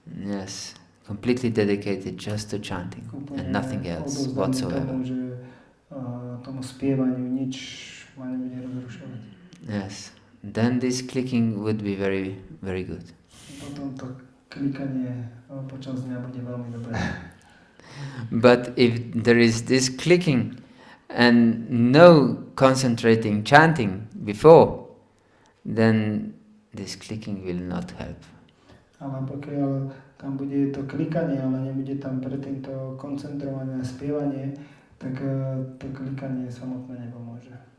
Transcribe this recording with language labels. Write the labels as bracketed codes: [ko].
[en] Yes, completely dedicated just to chanting and nothing else whatsoever. [sk] Tomu, že tomu spievaniu nič ma nebude rozrušovať. [en] Yes, then this clicking would be very, very good. [sk] Potom to klikanie počas dňa bude veľmi dobré. [en] But if there is this clicking and no concentrating chanting before, then this clicking will not help. [sk] Ale pokiaľ tam bude to klikanie, ale nebude tam predtým to koncentrované spievanie, tak to klikanie samotné nepomôže.